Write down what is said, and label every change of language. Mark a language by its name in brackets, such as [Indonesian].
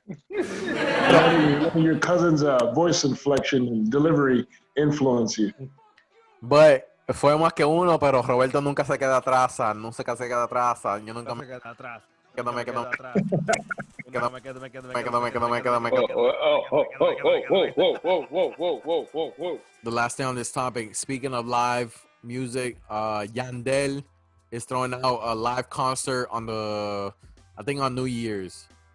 [English] Letting your cousin's voice inflection and delivery influence you. [Spanish] But fue más que uno, pero Roberto nunca se queda atrás. Nunca se queda atrás. Yo nunca me queda atrás. me quedo atrás. [English] The last thing on this topic, speaking of live music, Yandel is throwing out a live concert on New Year's.